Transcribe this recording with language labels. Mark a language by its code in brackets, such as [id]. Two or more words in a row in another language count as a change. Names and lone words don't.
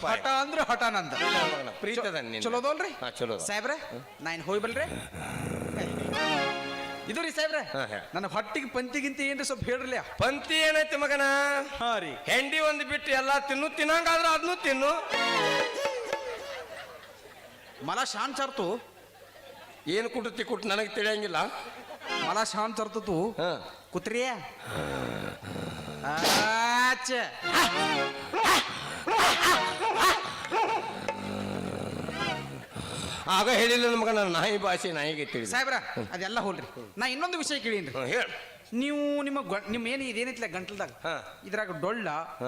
[kn] ಹಠ ಅಂದ್ರ ಹಠ ನಂದ ಮಗನ ಪ್ರೀತಿ ಅದ ನೀನು ಚಲೋದಲ್ರಿ ಹಾ ಚಲೋ ಅದ. ಸಾಹೇಬ್ರ ನಾ ಇನ್ ಹೋಗಿ ಬಲ್ರಿ ಇದು ರೀ ಸಾಹೇಬ್ರ ಹಾ, ಹಾ. ನನ್ನ ಹೊಟ್ಟಿಗೆ ಪಂತಿಗಿಂತ ಏನ್ರಿ ಸ್ವಲ್ಪ ಹೇಳ್ರಲ್ಲ ಪಂತಿ ಏನೈತಿ ಮಗನ ಹಾ ರೀ ಹೆಂಡಿ ಒಂದು ಬಿಟ್ಟು ಎಲ್ಲ ತಿನ್ನಂಗಾದ್ರ ಅದನ್ನು ತಿನ್ನು [mr] मला शान चारतो [kn] ಏನು ಕುಟುತ್ತಿ ಕುಟ್ಟು ನನಗೆ ತಿಳಿಯಂಗಿಲ್ಲ [mr] मला शान चारतो तू [kn] ಹಾ [mr] कुत्र्या अच्छा [kn] ಆಗ ಹೇಳಿಲ್ಲ ಮಗನ ನಾಯಿ ಭಾಷೆ ನಾಯಿಗೆ ತಿಳಿದ ಸಾಹೇಬ್ರ ಅದೆಲ್ಲ ಹೋಲ್ರಿ ನಾ ಇನ್ನೊಂದು ವಿಷಯ ಕೇಳೀನ್ರಿ ಹೇಳ ನೀವು ನಿಮ್ಮ ಏನು ಇದೇನೈತಿಲ್ಲ ಗಂಟಲ್ದಾಗ ಹಾ. ಇದ್ರಾಗ ಡೊಳ್ಳ ಹಾ.